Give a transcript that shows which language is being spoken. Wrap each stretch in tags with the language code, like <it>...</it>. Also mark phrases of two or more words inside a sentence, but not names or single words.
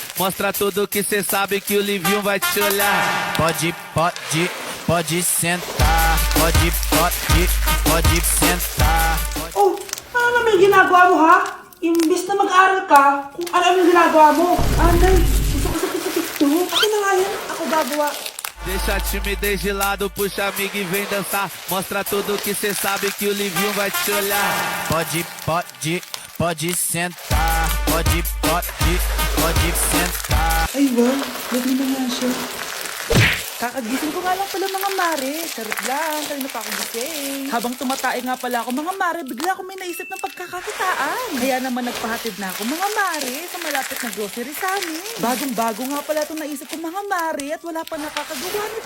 <pt>Mostra tudo que cê sabe que o Livinho vai te olhar. Pode, pode, pode sentar. Pode, pode, pode sentar.</pt> <tl>Oh, ano naman yung ginagawa mo, ha? Imbis na mag-aral ka, kung ano yung ginagawa mo. Anday, gusto ko sa TikTok. Akin na nga yan, ako gagawa.</tl> <pt>Deixa a timidez de lado, puxa amigo e vem dançar. Mostra tudo que cê sabe que o Livinho vai te olhar. Pode, pode, pode sentar. Pode, pode, pode sentar.</pt> <tl>Ay wow, lovely na nga siya. Kakagising ko nga lang pala mga mare. Charot lang, kanina pa ako gising. Habang tumatae nga pala ako mga mare, bigla ako may naisip ng pagkakakitaan. Kaya naman nagpahatid na ako mga mare sa malapit na grocery sa amin. Bagong-bago nga pala itong naisip ko mga mare at wala pa nakakagawa nito.</tl>